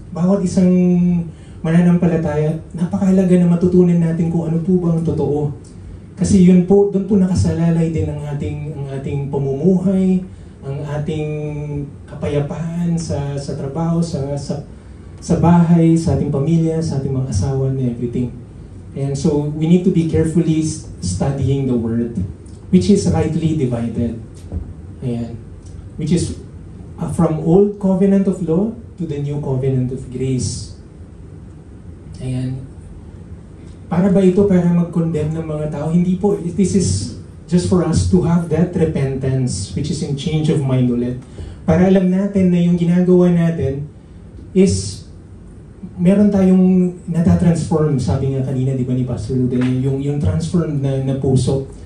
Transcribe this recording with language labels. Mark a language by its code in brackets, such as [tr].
[tl] Bawat isang mananampalataya, napakahalaga na matutunan natin kung ano po ba ang totoo. Kasi yun po, doon po nakasalalay din ang ating pamumuhay, ang ating kapayapaan sa trabaho, sa bahay, sa ating pamilya, sa ating mga asawa, and everything. [en] And so, we need to be carefully studying the Word, which is rightly divided. Ayan. Which is from Old Covenant of Law to the New Covenant of Grace. [tl] Ayan. Para ba ito para mag-condemn ng mga tao? Hindi po. [en] This is just for us to have that repentance, which is in change of mind ulit. [tl] Para alam natin na yung ginagawa natin is meron tayong natatransform, sabi nga kanina, di ba ni Pastor Ludel, yung transformed na puso.